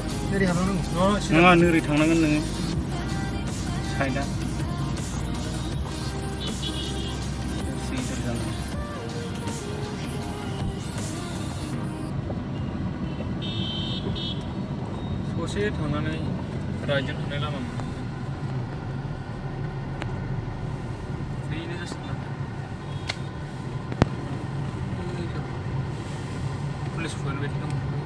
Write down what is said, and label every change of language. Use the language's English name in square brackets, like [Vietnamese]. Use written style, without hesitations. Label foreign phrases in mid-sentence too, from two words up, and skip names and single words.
[Bodo] नोरै हाबलांनांगौ नङा नोरै थांनांगोन नोङो साइडआ [Hindi] इधर से इधर जाना है [Bodo] ससे थांनानै राइटजों थांनाय लामा मोनो बेनो जासिगोन मोसौआनो बायदि दं